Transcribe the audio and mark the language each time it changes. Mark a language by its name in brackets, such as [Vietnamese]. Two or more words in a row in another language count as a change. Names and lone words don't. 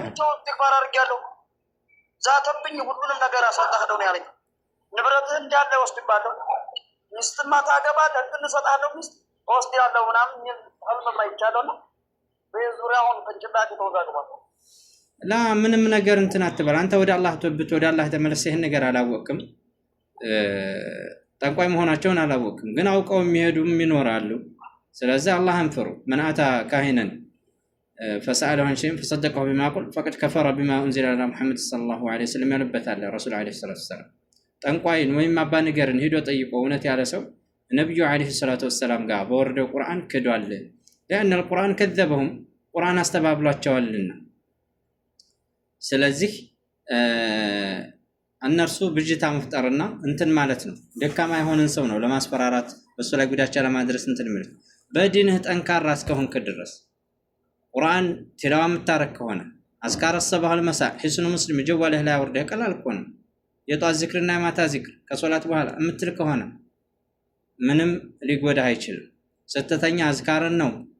[Amharic] ተግባር አድርጌያለሁ። ዛተብኝ ሁሉንም ነገር አሳጣለሁ ነው ያለኝ። ንብረትህን እንዳለ ወስድባለሁ። ሚስትማ ታገባለህ እንትን እሰጥሃለሁ ሚስት ወስድሃለሁ ምናምን ህልም አይቻለሁ ነው በዙሪያውን ቅንጭላቴ ተወዛግቧል። ላ ምንም ነገር እንትን አትበል። አንተ ወደ አላህ ተወብት ወደ አላህ ተመለስ። ይሄን ነገር አላወቅም። ጠንቋይ መሆናቸውን አላወቅም፣ ግን አውቀው የሚሄዱም ይኖራሉ። ስለዚህ አላህን ፍሩ። [Arabic] من أتى كاهنا فسأله عن شيء فصدقه بما يقول فقد كفر بما أنزل على محمد صلى الله عليه وسلم [Amharic] ያለበታል ረሱል [Arabic] عليه الصلاة والسلام። [Amharic] ጠንቋይን ወይም አባ ነገርን ሄዶ ጠይቆ እውነት ያለ ሰው ነብዩ [Arabic] عليه الصلاة والسلام [Amharic] ጋር በወረደው ቁርአን ክዷል። [Arabic] لأن القرآن كذبهم [Amharic] ቁርአን አስተባብሏቸዋልና። ስለዚህ እነርሱ ብጅታ መፍጠርና እንትን ማለት ነው። ደካማ የሆነን ሰው ነው ለማስፈራራት በሱ ላይ ጉዳቻ ለማድረስ እንትን ማለት በዲንህ ጠንካራ እስከሆንክ ድረስ ቁርአን ቲላዋ የምታረክ ከሆነ [Arabic] أذكار الصباح والمساء [Amharic] ሒስኑ ሙስሊም ጀዋልህ ላይ አውርደህ ቀላል እኮ ነው። የጧት ዚክርና የማታ ዚክር ከሶላት በኋላ የምትል ከሆነ ምንም ሊጎዳህ አይችልም። ስተተኛ አዝካርን ነው